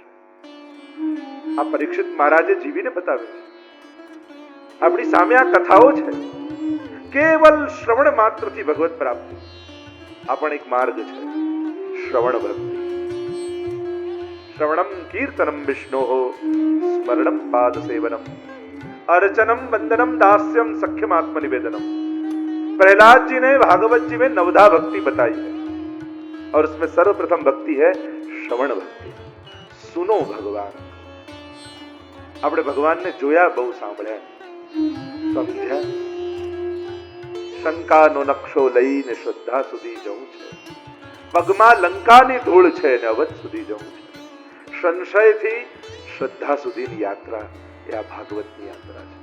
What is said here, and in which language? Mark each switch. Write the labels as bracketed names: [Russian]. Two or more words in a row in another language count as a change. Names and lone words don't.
[Gujarati] આ પરીક્ષિત મહારાજે જીવીને બતાવ્યું છે. આપણી સામે આ કથાઓ છે. કેવલ શ્રવણ માત્રથી ભગવત પ્રાપ્તિ આ પણ એક માર્ગ છે. [Sanskrit] શ્રવણ ભક્તિ, શ્રવણમ કીર્તનમ વિષ્ણોઃ સ્મરણમ પાદ સેવનમ अर्चनम वंदनम दास्यम सख्यम आत्मनिवेदनम. [Hindi] प्रहलाद जी ने भागवत जी में नवधा भक्ति बताई है और उसमें सर्वप्रथम भक्ति है श्रवण भक्ति. सुनो भगवान. [Gujarati] આપણે ભગવાનને જોયા, બહુ સાંભળ્યા, સમજ્યા. શંકાનો નકશો લઈને શ્રદ્ધા સુધી જવું છે. પગમાં લંકાની ધૂળ છે ને અવધ સુધી જવું છે. સંશયથી શ્રદ્ધા સુધીની યાત્રા એ આ ભાગવતની યાત્રા છે.